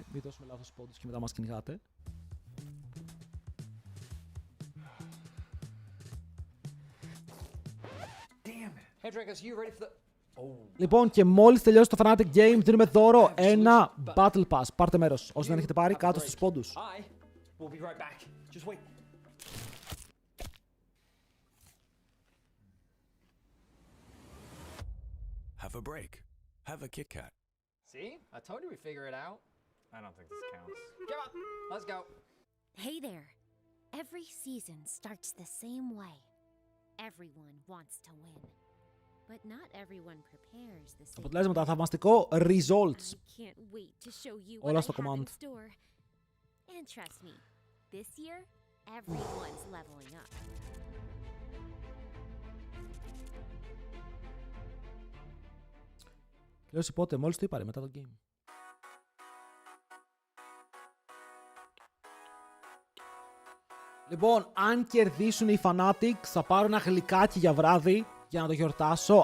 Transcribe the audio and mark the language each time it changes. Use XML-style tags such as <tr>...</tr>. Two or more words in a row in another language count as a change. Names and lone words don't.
<el>Μην δώσουμε λάθος πόντους και μετά μας κυνηγάτε. Λοιπόν, και μόλις τελειώσει το Fnatic Game, δίνουμε δώρο ένα Battle Pass. Πάρτε μέρος. Όσοι δεν έχετε πάρει, κάτω στους πόντους.</el> <en>Have a break. Have a Kit Kat. See? I told you we'd figure it out. I don't think this counts. Come on, let's go. Hey there. Every season starts the same way. Everyone wants to win. But not everyone prepares the same.</en> <el>Αποτελέσματα, θαυμαστικό results.</el> <en>I can't wait to show you</en> <el>Όλα</el> <en>what</en> <el>στο</el> <en>I have in command. store. And trust me, this year everyone's leveling up.</en> <el>Κλαίωση πότε, μόλις το είπα ρε, μετά το game. Λοιπόν, αν κερδίσουν οι Fnatic, θα πάρω ένα γλυκάκι για βράδυ για να το γιορτάσω.</el>